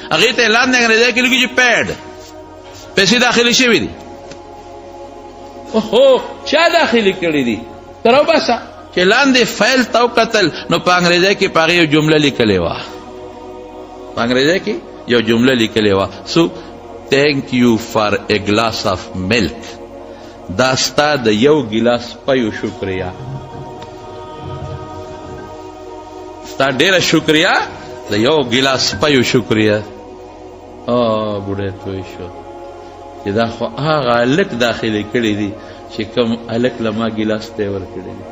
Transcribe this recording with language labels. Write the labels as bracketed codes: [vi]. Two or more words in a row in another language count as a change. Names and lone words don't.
[ps] هغې ته اعلان دی انګریزۍ کې لیکي چې پیډ پیسې داخلي شوي دي. اوهو چا داخلي کړي دي؟ ته راوباسه. چې لاندې فایل ته وکتل نو په انګریزۍ کې په هغې یو جمله لیکلې وه، په انګریزۍ کې یو جمله لیکلې وه، [en] سو thank you for a glass of milk. [ps] دا ستا د یو ګیلاس پیو شکریه، ستا ډېره شکریه، د یو ګیلاس پیو شکریه. بوډۍ توی شو چې دا خو هغه هلک داخلي کړي دي چې کوم هلک له ما ګیلاس ته یې ورکړي دي.